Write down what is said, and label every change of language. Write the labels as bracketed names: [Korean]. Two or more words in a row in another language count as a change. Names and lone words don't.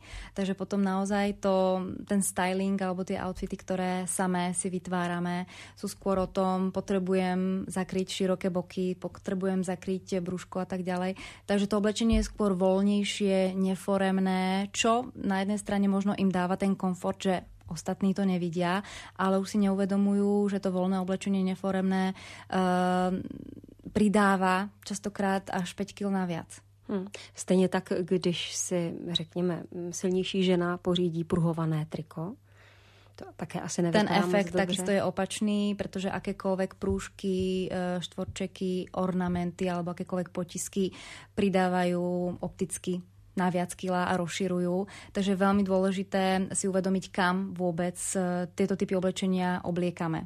[Slovak] Takže potom naozaj ten styling alebo tie outfity, ktoré samé si vytvárame, sú skôr o tom, potrebujem zakryť široké boky, potrebujem zakryť brúško a tak ďalej. Takže to oblečenie je skôr voľnejšie, neforemné, čo na jednej strane možno im dáva ten komfort, že ostatní to nevidia, ale už si neuvedomujú, že to voľné oblečenie neforemné pridáva častokrát až 5 kg naviac. [Czech] Stejně tak, když si, řekněme, silnější žena pořídí pruhované triko, to také asi [Slovak] ten efekt takisto je opačný, pretože akékoľvek prúžky, štvorčeky, ornamenty alebo akékoľvek potisky pridávajú opticky na viac kila a rozširujú. Takže je veľmi dôležité si uvedomiť, kam vôbec tieto typy oblečenia obliekame.